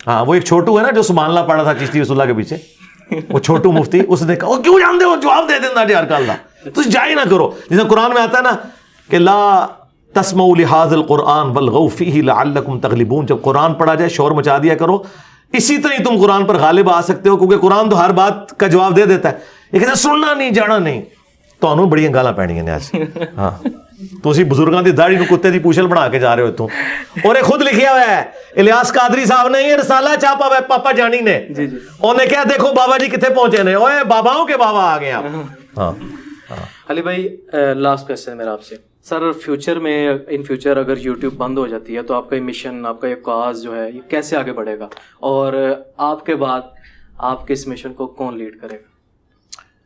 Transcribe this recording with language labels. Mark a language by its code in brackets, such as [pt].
[ur] ہاں, وہ ایک چھوٹو ہے نا جو سبحان اللہ پڑھا تھا چشتی رسول اللہ کے پیچھے, وہ چھوٹو مفتی, اس نے کہا کیوں جانتے ہو جواب دے دینا [pa] جی ہر گل دا, تسی جا ہی نہ کرو. [ur] جیسے قرآن میں آتا ہے نا کہ [ar] لا تسمعوا لهذا القرآن والغوا فيه لعلكم تغلبون, [ur] جب قرآن پڑھا جائے شور مچا دیا کرو, اسی طرح تم قرآن پر غالب آ سکتے ہو, کیونکہ قرآن تو ہر بات کا جواب دے دیتا ہے. لیکن سننا نہیں, جانا نہیں. [pa] تو انہوں بڑی گالاں پینیاں نے آج. ہاں, تو اسی بزرگاں دی داڑھی نو کتے دی پوچھل بنا کے جا رہے ہو تم. [ur] اور یہ خود لکھیا ہوا ہے الیاس قادری صاحب نے, یہ رسالہ چھاپا ہوا ہے پاپا جانی نے. انہوں نے کہا دیکھو بابا جی کتنے پہنچے نے, اوے باباؤں کے بابا آ گئے آپ. ہاں علی بھائی, لاسٹ کویسچن میرا آپ سے سر, فیوچر میں ان فیوچر اگر یوٹیوب بند ہو جاتی ہے تو آپ کا یہ مشن, آپ کا یہ کاز جو ہے یہ کیسے آگے بڑھے گا, اور آپ کے بعد آپ کے اس مشن کو کون لیڈ کرے گا؟